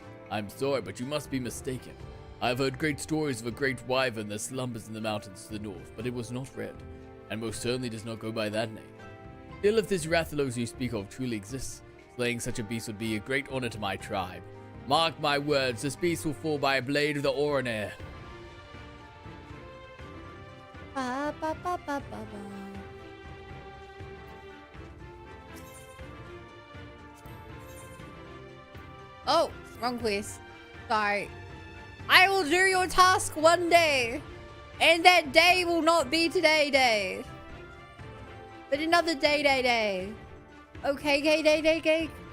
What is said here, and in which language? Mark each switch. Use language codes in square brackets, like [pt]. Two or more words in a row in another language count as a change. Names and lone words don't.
[en] I'm sorry, but you must be mistaken. I've heard great stories of a great wyvern that slumbers in the mountains to the north, but it was not red, and most certainly does not go by that name. Still, if this Rathalos you speak of truly exists, slaying such a beast would be a great honor to my tribe. Mark my words, this beast will fall by a blade of the Oronair. Ba, ba, ba, ba, ba, ba. Oh, wrong place. Sorry. I will do your task one day. And that day will not be today day. But another day. Okay, day.